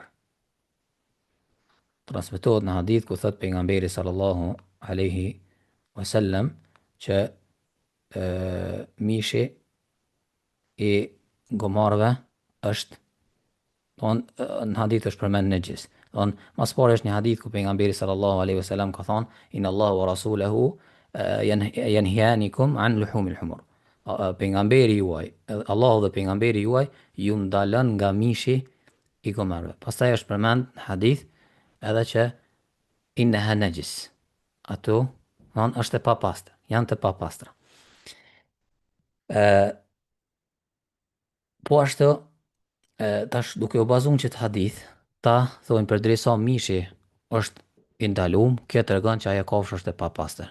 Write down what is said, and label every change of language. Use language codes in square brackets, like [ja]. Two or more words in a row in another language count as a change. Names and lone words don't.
[sq] Transmetohet në hadith ku thot pejgamberi [ar] صلى الله عليه وسلم [sq] që mishi i gomarëve është në hadith është përmend nejis. Mas pari është një hadith ku pejgamberi [ar] صلى الله عليه وسلم [sq] ka thonë [ar] إن الله ورسوله ينهيانكم عن لحوم الحمر. [sq] Pejgamberi juaj, Allahu dhe pejgamberi juaj ju ndalën nga mishi i gomarëve. Pastaj është përmend në hadith edhe që [ar] إنها نجس. [sq] Ato është e papastër, janë të papastra. Po ashtu tash duke u bazuar në këtë hadith, ta thonë përderisa mishi është i ndaluar, kjo tregon që ajo kafshë është e papastër.